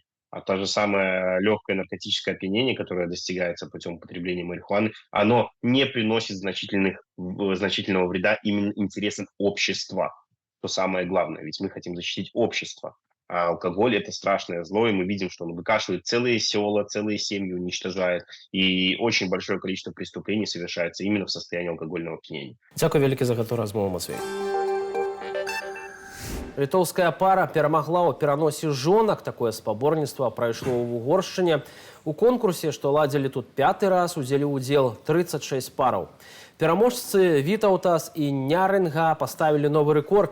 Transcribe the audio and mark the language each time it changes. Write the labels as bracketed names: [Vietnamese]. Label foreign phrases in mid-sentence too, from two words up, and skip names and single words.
[Russian] А то же самое легкое наркотическое опьянение, которое достигается путем употребления марихуаны, оно не приносит значительного вреда именно интересам общества. То самое главное, ведь мы хотим защитить общество. А алкоголь – это страшное зло, и мы видим, что он выкашивает целые села, целые семьи уничтожает, и очень большое количество преступлений совершается именно в состоянии алкогольного опьянения. [Belarusian] Дзякуй вялікі за гэтую размову, Матвей. Літоўская пара перамагла ў пераносе жонак. Такое спаборніцтва прайшло ў Угоршчыне. У конкурсе, што ладзілі тут 5-й раз, узялі ўдзел 36 параў. Пераможцы Вітаўтас і Нярынга паставілі новы рэкорд.